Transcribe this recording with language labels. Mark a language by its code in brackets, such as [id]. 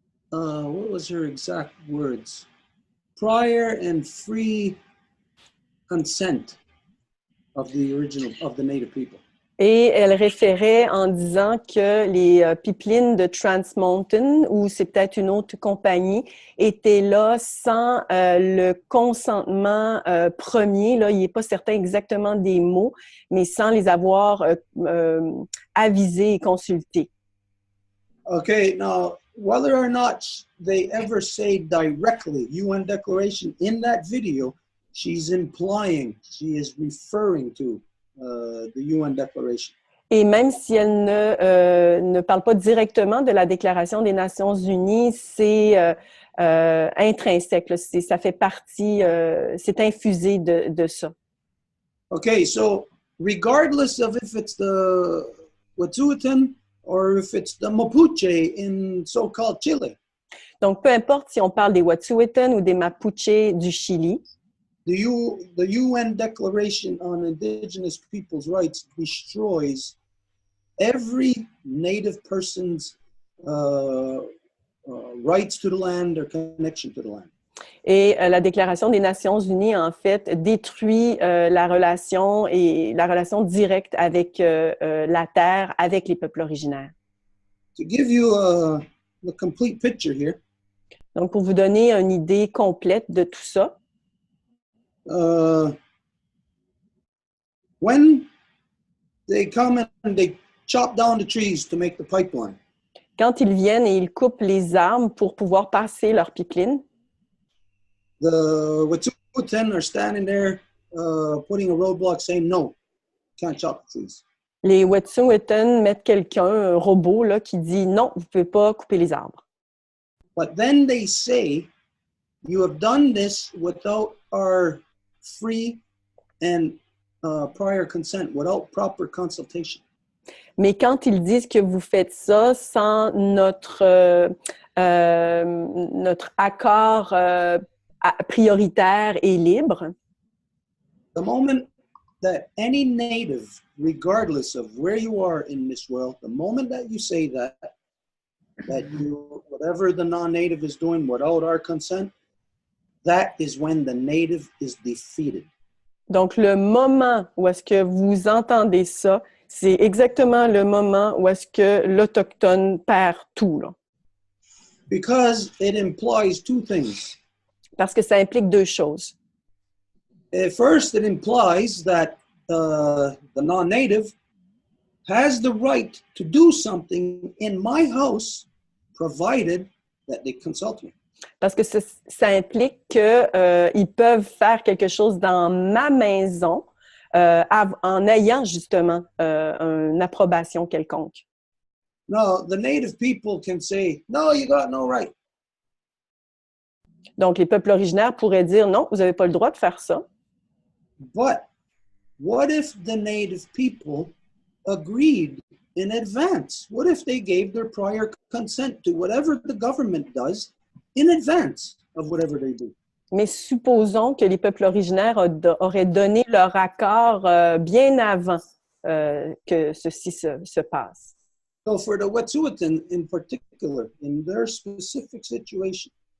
[en] What was her exact words? Prior and free consent of the native people. [fr] Et elle référait en disant que les pipelines de Trans Mountain, ou c'est peut-être une autre compagnie, étaient là sans le consentement premier. Là, il n'est pas certain exactement des mots, mais sans les avoir avisés et consultés. [en] Okay, now, whether or not they ever say directly UN Declaration in that video, she's implying, she is referring to the UN Declaration. [fr] Et même si elle ne parle pas directement de la Déclaration des Nations Unies, c'est intrinsèque, là, ça fait partie, c'est infusé de ça. [en] Okay, so regardless of if it's the Wet'suwet'en or if it's the Mapuche in so-called Chile. [fr] Donc, peu importe si on parle des Wet'suwet'en ou des Mapuche du Chili, [en] the UN Declaration on Indigenous Peoples' Rights destroys every Native person's rights to the land or connection to the land. [fr] Et la Déclaration des Nations Unies, en fait, détruit la relation directe avec la terre, avec les peuples originaires. [en] To give you the complete picture here. [fr] Donc, pour vous donner une idée complète de tout ça, [en] when they come and they chop down the trees to make the pipeline. [fr] Quand ils viennent et ils coupent les arbres pour pouvoir passer leur pipeline, [en] the Wet'suwet'en are standing there putting a roadblock saying no, can't chop the trees. [fr] Les Wet'suwet'en mettent quelqu'un, un robot, là, qui dit non, vous ne pouvez pas couper les arbres. [en] But then they say, you have done this without our free and prior consent, without proper consultation. [fr] Mais quand ils disent que vous faites ça sans notre accord prioritaire et libre, [en] the moment that any native, regardless of where you are in this world, the moment that you say that you, whatever the non-native is doing without our consent, that is when the native is defeated. [fr] Donc, le moment où est-ce que vous entendez ça, c'est exactement le moment où est-ce que l'Autochtone perd tout, là. [en] Because it implies two things. [fr] Parce que ça implique deux choses. [en] First, it implies that the non-native has the right to do something in my house, provided that they consult me. [fr] Parce que ça implique qu'ils peuvent faire quelque chose dans ma maison en ayant justement une approbation quelconque. [en] No, the native people can say, no, you got no right. [fr] Donc, les peuples originaires pourraient dire, non, vous n'avez pas le droit de faire ça. [en] But what if the native people agreed in advance? What if they gave their prior consent to whatever the government does in advance of whatever they do? [fr] Mais supposons que les peuples originaires auraient donné leur accord bien avant que ceci se passe. [en] So for the Wet'suwet'en in particular, in their specific situation,